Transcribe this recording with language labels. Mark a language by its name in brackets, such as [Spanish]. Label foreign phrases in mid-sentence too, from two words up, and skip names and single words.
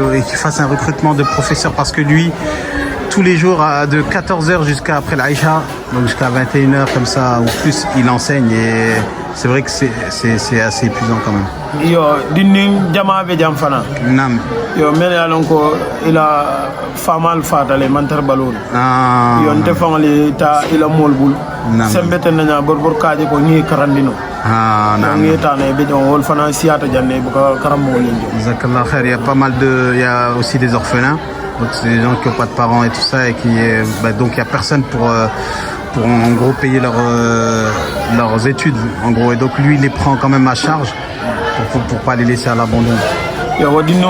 [French] un recrutement de professeurs, parce que lui tous les jours de 14h jusqu'à après l'Aïcha, donc jusqu'à 21h comme ça ou plus, il enseigne, et c'est vrai que c'est assez épuisant quand même. [Mandingo] Yo dinning jama be jam fana. Nam. Yo mel yalon ko ila famal fatale mantar balol. Ah. Yo nte fangale ta ila molbul. Sembete nanya borbor kaaje ko ni karandino. Ah, nam. Ngi tane be jon wol fana siata janne bu ka karamo lenjo. [Arabic] Jazakallah khair, [French] il y a aussi des orphelins. Donc c'est des gens qui n'ont pas de parents et tout ça, et qui donc il n'y a personne pour en gros payer leurs études en gros, et donc lui il les prend quand même à charge pour pas les laisser à l'abandon. Il y a